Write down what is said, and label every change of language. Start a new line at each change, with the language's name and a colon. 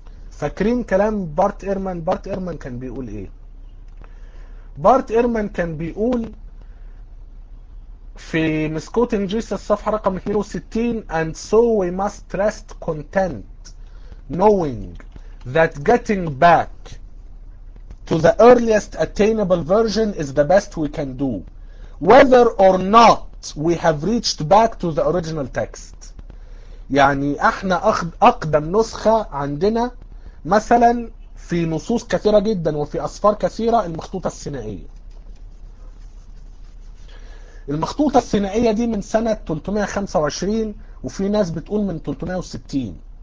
Arabic: فاكرين كلام بارت ايرمان؟ بارت ايرمان كان بيقول ايه؟ بارت ايرمان كان بيقول في مسكوتين جيسس الصفحة رقم 62:
English: And so we must rest content knowing that getting back to the earliest attainable version is the best we can do, whether or not we have reached back to the original text.
Arabic: يعني احنا اقدم نسخة عندنا مثلا في نصوص كثيرة جدا وفي اسفار كثيرة المخطوطة السينائية. المخطوطة السينائية دي من سنة 325 وفي ناس بتقول من 360.